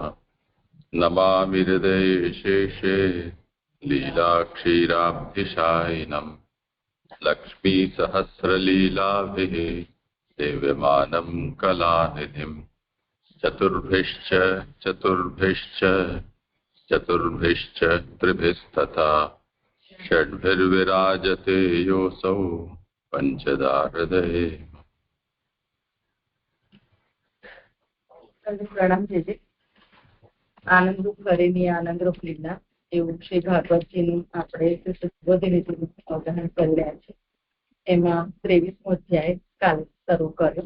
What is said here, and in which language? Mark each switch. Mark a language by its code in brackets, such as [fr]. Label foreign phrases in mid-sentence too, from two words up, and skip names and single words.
[sa] नमामि हृदये शेषे लीलाक्षीराब्धिशायिनम् लक्ष्मीसहस्रलीलाभिः सेव्यमानं कलानिधिम्। चतुर्भिश्च त्रिभिस्तथा षड्भिर्विराजते योऽसौ पंचदा हृदये। [gu] પ્રણામ છે આનંદરૂપ કરીને આનંદરૂપ લીલા એવું શ્રી ભાગવતજીનું આપણે બધી રીતે અવધાન કરી રહ્યા છે. એમાં 23મો અધ્યાય કાલે શરૂ કર્યો.